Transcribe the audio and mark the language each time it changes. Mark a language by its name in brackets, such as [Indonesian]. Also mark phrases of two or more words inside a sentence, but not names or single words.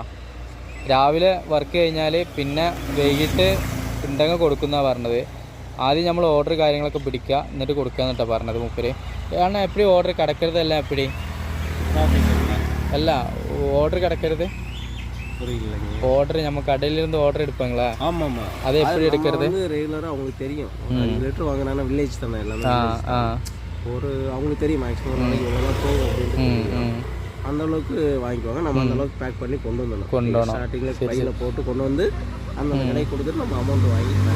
[Malayalam] രാവിലെ വർക്ക് കഴിഞ്ഞാൽ പിന്നെ വൈകിട്ട് ഉണ്ടെങ്കിൽ കൊടുക്കുന്നതാണ് പറഞ്ഞത്. ആദ്യം നമ്മൾ ഓർഡർ കാര്യങ്ങളൊക്കെ പിടിക്കുക, എന്നിട്ട് കൊടുക്കുക എന്നിട്ടാണ് പറഞ്ഞത് മൂപ്പര്. കാരണം എപ്പോഴും ഓർഡർ കിടക്കരുതല്ല, എപ്പോഴും അല്ല ഓർഡർ കിടക്കരുത്. [Tamil] ഓർഡർ நம்ம கடையிலிருந்து ஆர்டர் எடுப்பாங்களா? ஆமாம். அது எப்படி எடுக்கிறது? ரெகுலராக அவங்களுக்கு தெரியும். 5 லிட்டர் வாங்கினா வில்லேஜ் தானே எல்லாமே. ஒரு அவங்களுக்கு தெரியும் மேக்ஸிமம் நாளைக்கு இவ்வளோதான் போகும் அப்படின்ட்டு அந்த அளவுக்கு வாங்கிக்குவாங்க. நம்ம அந்த அளவுக்கு பேக் பண்ணி கொண்டு வந்துடணும். ஸ்டார்டிங்கில் பையில் போட்டு கொண்டு வந்து அந்த கடைக்கு கொடுத்துட்டு நம்ம அமௌண்ட் வாங்கிக்கலாம்.